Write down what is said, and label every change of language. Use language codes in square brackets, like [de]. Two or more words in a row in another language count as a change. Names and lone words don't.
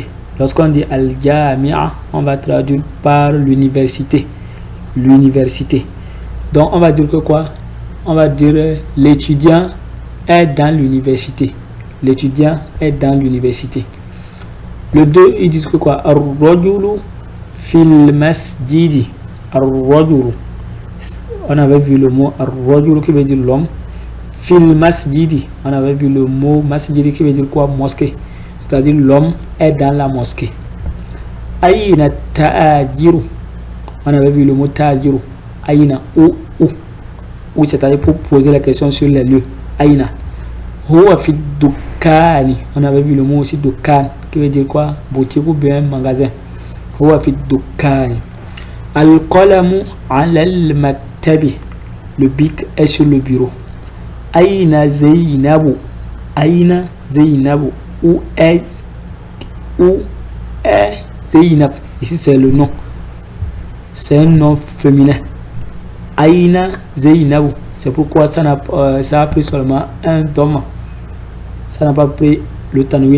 [fr] Lorsqu'on dit Al-Jami'a, on va traduire par l'université. L'université. Donc, on va dire que quoi? On va dire l'étudiant est dans l'université. L'étudiant est dans l'université. Le 2, ils disent que quoi? [ar] الرجلُ في المسجدِ. [fr] Ar-rajulu. On avait vu le mot ar-rajulu qui veut dire l'homme. [ar] في المسجدِ. [fr] On avait vu le mot masjidi qui veut dire quoi? Mosquée. C'est-à-dire l'homme est dans la mosquée. [ar] أين التاجرُ. [fr] On avait vu le mot ta'ajiru. Aïna, où? Où, c'est-à-dire pour poser la question sur les lieux. [ar] أين. هو في دكانٍ. [fr] On avait vu le mot aussi dukkan qui veut dire quoi? Boutique ou bien magasin. [ar] هو في دكانٍ. القلمُ على المكتبِ. [fr] Le bic est sur le bureau. [ar] أين زينبُ. أين زينبُ. [fr] Où est Zainab? Ici c'est le nom. C'est un nom féminin. [ar] أين زينبُ. [fr] C'est pourquoi ça a pris seulement un doma. Ça n'a pas pris le tanwin.